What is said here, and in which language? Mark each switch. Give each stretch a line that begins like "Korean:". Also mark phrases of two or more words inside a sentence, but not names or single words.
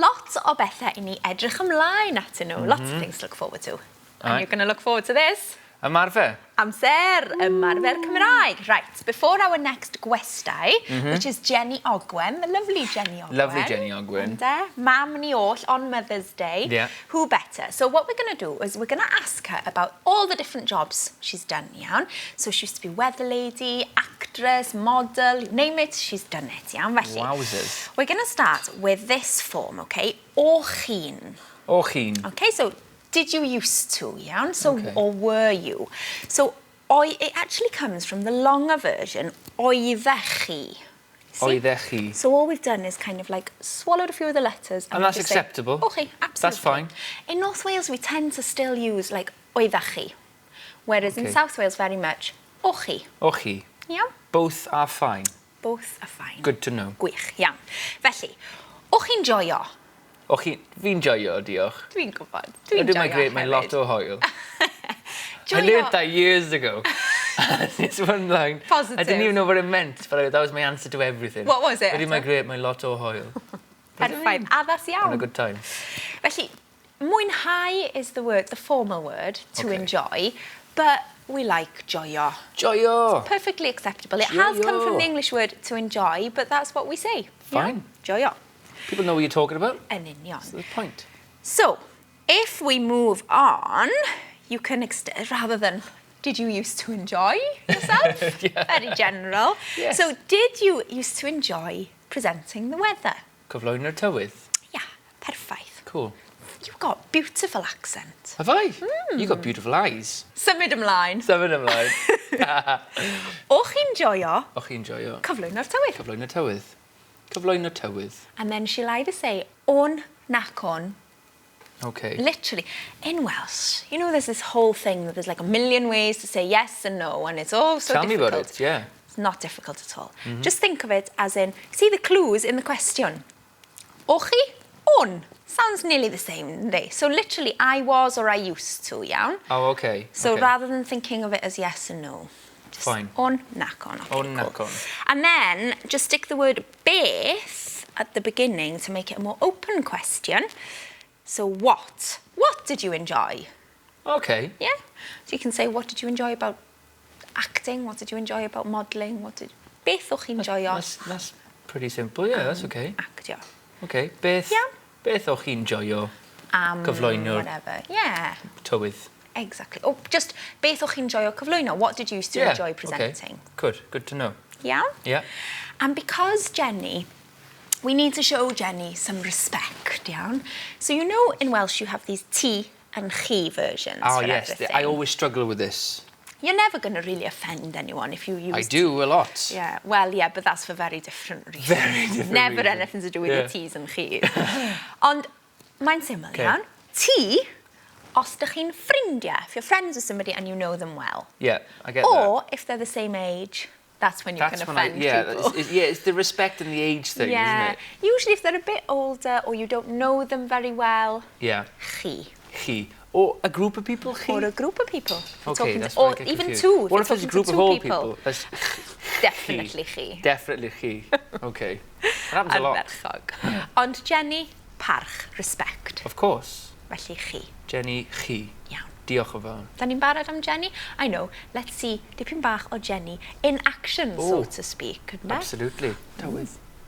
Welsh: lot o bethau I ni edrych ymlaen atyn nhw.
English: Lots of things to look forward to. And you're going to look forward to this.
Welsh: Ymarfer. Amser, ymarfer Cymraeg.
English: Right, before our next gwestai, which is Jenny Ogwen, the lovely Jenny Ogwen. Lovely Jenny Ogwen.
Welsh: Mam ni oll on
English: Mother's Day. Yeah. Who better? So what we're going to do is we're going to ask her about all the different jobs she's done, iawn. So she used to be weather lady, actress, model, you name it, she's done it,
Welsh: iawn. Felly,
English: Wowzers. we're going to start with this form, okay?
Welsh: O chi'n. O chi'n.
English: Okay, so did you used to, iawn? So, or were you? So, it actually comes from the longer version,
Welsh: oeddech chi. Oeddech chi.
English: So all we've done is kind of like swallowed a few of the letters. And that's acceptable. Okay, absolutely. That's fine. In North Wales, we tend to still use like
Welsh: oeddech chi.
English: Whereas in South Wales, very much,
Welsh: o chi. O chi.
English: Yeah? Both are fine. Both are fine. Good to know.
Welsh: Gwych, iawn. Felly, o chi'n joio? O chi... Fi'n joio, diolch. Dwi'n gwybod.
English: I
Welsh: Dwi'n
English: do
Welsh: joio my great, my lot o hwyl.
English: I learned that years ago. It's one line. Positive. I didn't even know what it meant, but that was my answer to everything. What was it? I do my great, my
Welsh: lot o hwyl. Perffaith. Addas iawn.
English: Had a good time.
Welsh: Felly, mwynhau
English: is the word, the formal word, to enjoy, but we like joio.
Welsh: Joio!
English: It's perfectly acceptable. It has come from the English word to enjoy, but that's what we say. Fine. Yeah? Joio. People know what you're talking about.
Welsh: Yn union.
English: That's the point. So, if we move on, you can rather than did you used to enjoy yourself? Very general. Yes. So, did you used to enjoy presenting the weather?
Welsh: Cyflwyno'r tywydd.
English: Yeah, perffaith. Cool. You've got beautiful accent. Have I? You've got beautiful eyes.
Welsh: Symud ymlaen. Symud ymlaen. O chi'n joio O chi'n joio. cyflwyno'r tywydd. Cyflwyno'r tywydd. Cyflwyno'r tywydd.
English: And then she'll either say
Welsh: on nac on.
English: Okay. Literally. In Welsh, you know there's this whole thing that there's like a million ways to say yes and no, and it's all so Tell difficult. me about it, yeah. It's not difficult at all. Just think of it as in, see the clues in the question.
Welsh: O chi, on.
English: Sounds nearly the same, they. So literally, I was or I used to, iawn? Oh, okay. So okay. rather than thinking of it as yes and no. Just Fine.
Welsh: On, nac on. Okay, On, nac
English: cool.
Welsh: on.
English: And then just stick the word beth at the beginning to make it a more open question. So what? What did you enjoy? Okay. Yeah? So you can say, what did you enjoy about acting? What did you enjoy about modelling?
Welsh: Beth o'ch chi'n joio?
English: That's pretty simple, yeah, that's okay.
Welsh: Actio. Okay, beth...
English: Yeah.
Welsh: Beth o'ch chi'n joio cyflwyno'r
English: Whatever. Yeah.
Welsh: tywydd?
English: Exactly. Oh, just
Welsh: beth o'ch chi'n joio cyflwyno?
English: What did you used to enjoy presenting? Okay. Good to know. Yeah? Yeah. And because Jenny, we need to show Jenny some respect, iawn? So you know in Welsh you have these ti and chi versions Oh, for yes. everything. I always struggle with this. You're never going to really offend anyone if you use... I do a lot. Yeah, well, yeah, but that's for very different reasons. Very different Never reasons. anything to do with the T's and chi's.
Welsh: Ond, mae'n syml,
English: Okay.
Welsh: iawn? Ti, os dych chi'n ffrindiau,
English: if you're friends with somebody and you know them well. Yeah, I get that. Or, if they're the same age, that's when you can offend people. It's the respect and the age thing, isn't it? Usually if they're a bit older or you don't know them very well, Yeah.
Welsh: chi. Chi.
English: Or a group of people, chi? Or a group of people. Okay, that's or where I get even confused. two. What if it's a group of old people? That's Definitely chi. Definitely chi. Okay. That happens a lot.
Welsh: Arferchog. Ond Jenny, parch,
English: respect. Of course.
Welsh: Felly chi. Jenny, chi. Iawn. Diolch yn fawr. Da ni'n barod am Jenny?
English: I know. Let's see
Welsh: dipyn bach o Jenny
English: in action, so to speak. Absolutely.
Welsh: Tywydd.